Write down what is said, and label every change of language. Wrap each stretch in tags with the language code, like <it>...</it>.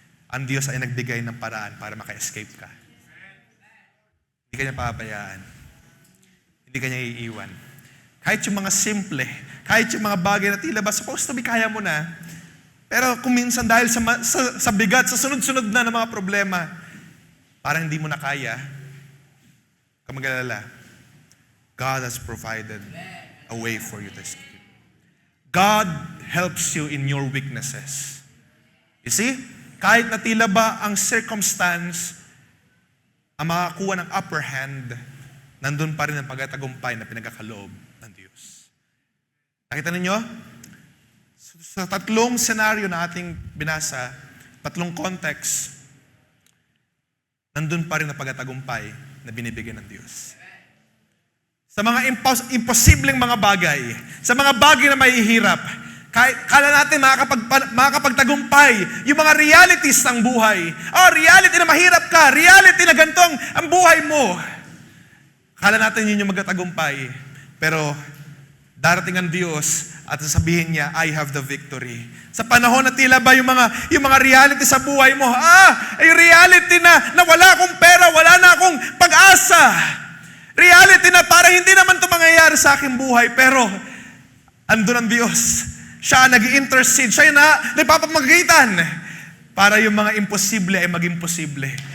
<tl>Ang Diyos ay nagbigay ng paraan para maka-escape ka. Hindi ka niya papabayaan. Hindi ka niya iiwan. Kahit yung mga simple, kahit yung mga bagay na tila ba</tl> <en>supposed to be</en> <tl>kaya mo na, pero kung minsan dahil sa bigat, sa sunod-sunod na ng mga problema, parang hindi mo na kaya, ka mag-alala.</tl> <en>God has provided a way for you to escape. God helps you in your weaknesses. You see?</en> <tl>Kahit na tila ba ang circumstance ang makakuha ng</tl> <en>upper hand,</en> <tl>nandun pa rin ang pagtatagumpay na pinagkakaloob ng Diyos. Nakita ninyo? Sa tatlong senaryo na ating binasa, tatlong context, nandun pa rin ang pagtatagumpay na binibigyan ng Diyos. Sa mga imposibleng mga bagay, sa mga bagay na mahihirap, kala natin makakapagtagumpay yung mga realities ng buhay. Oh, reality na mahirap ka, reality na gantong ang buhay mo. Kala natin yun yung magtatagumpay. Pero darating ang Diyos at sasabihin niya,</tl> <en>I have the victory.</en> <tl>Sa panahon na tila ba yung mga reality sa buhay mo, ay reality na wala akong pera, wala na akong pag-asa. Reality na para hindi naman ito mangyayari sa aking buhay, pero andun ang Diyos. Siya nag-i-intercede, siya na nagpapamagitan para yung mga imposible ay maging posible.</tl>